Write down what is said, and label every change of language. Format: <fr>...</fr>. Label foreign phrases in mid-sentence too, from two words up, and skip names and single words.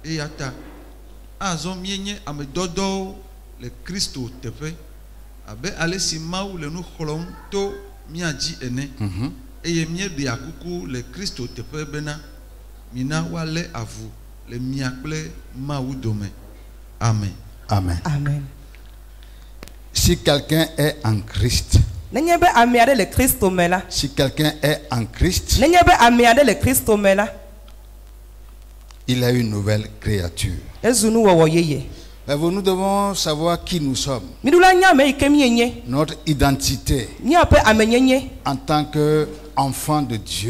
<ee>eyata azɔ mienye ame dɔdɔwo le Kristo teƒe abe ale si Mawu le nu xlɔm to mia dzi ene eye míeɖea kuku le Kristo teƒe bena mina woalé avu le mia kple Mawu dome. Amen. Amen. Amen.</ee> <fr>Si quelqu'un est en Christ, si quelqu'un est en Christ, il a une nouvelle créature. Mais nous devons savoir qui nous sommes. Notre identité en tant qu'enfant de Dieu.</fr>